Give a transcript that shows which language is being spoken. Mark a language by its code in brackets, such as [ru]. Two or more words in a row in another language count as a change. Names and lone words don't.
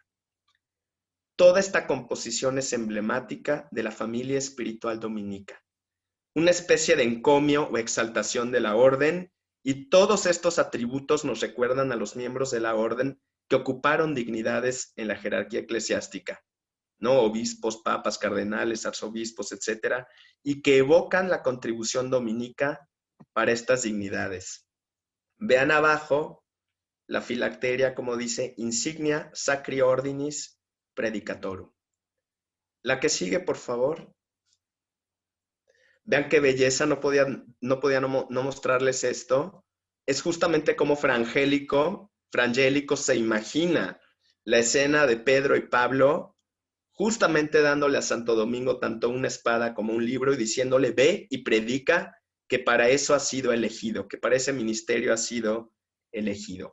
[es] Toda esta composición es emblemática de la familia espiritual dominica, una especie de encomio o exaltación de la orden, y todos estos atributos nos recuerdan a los miembros de la orden que ocuparon dignidades en la jerarquía eclesiástica, ¿no? Obispos, papas, cardenales, arzobispos, etcétera, y que evocan la contribución dominica para estas dignidades. Vean abajo la filacteria, como dice, [la] insignia sacri ordinis predicatorum. [es] La que sigue, por favor. Vean qué belleza, no podía no mostrarles esto. Es justamente como Fra Angelico se imagina la escena de Pedro y Pablo justamente dándole a Santo Domingo tanto una espada como un libro y diciéndole, ve y predica, que para eso ha sido elegido, que para ese ministerio ha sido elegido.